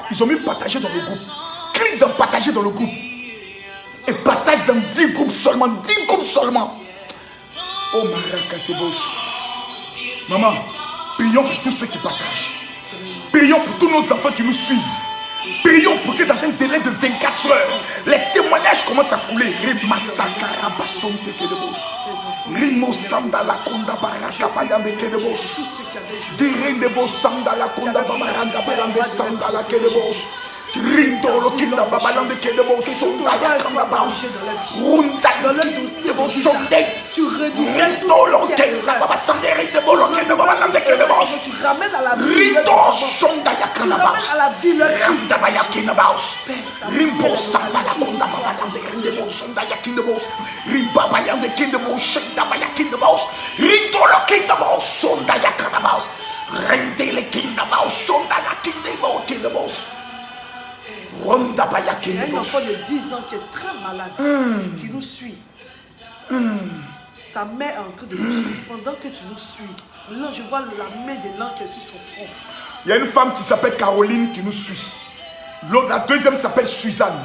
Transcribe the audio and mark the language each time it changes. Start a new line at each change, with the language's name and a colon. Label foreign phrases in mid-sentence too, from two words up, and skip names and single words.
French: Ils ont mis partager dans le groupe. Clique dans partager dans le groupe. Et partage dans 10 groupes seulement. 10 groupes seulement. Oh Marakatebos. Maman, prions pour tous ceux qui partagent. Prions pour tous nos enfants qui nous suivent. Prions pour que dans un délai de 24 heures, les témoignages commencent à couler. Rimo Sanda la Konda Baraka Payande Kedebos. Dirindebo Sanda la Konda Baraka Payande Sanda la Kedebos. Rindo lo Kinda Babalande Kedebos. Sonda ya Kamabaus. Runda Kedebos Sonde. Tu renouvelles Rindo lo Kinda Babasande Ridebo lo Kinda Babalande Kedebos. Tu ramènes à la vie. Rindo Sonda ya Kamabaus. À la vie leur Randa Baya Kindabaus. Rimbo Sanda la Konda Babalande Kedebos. Sonda ya Kindebos. Rimba Bayande Kedebos. Shenda Baya Kindabaus. Rindo lo Kindabaus. Sonda ya Kamabaus. Rende le Kindabaus. Sonda la Kindebos. Il y a un enfant de 10 ans qui est très malade, qui nous suit. Sa mère est en train de nous suivre. Pendant que tu nous suis, là je vois la main de l'ange qui est sur son front. Il y a une femme qui s'appelle Caroline qui nous suit. La deuxième s'appelle Suzanne.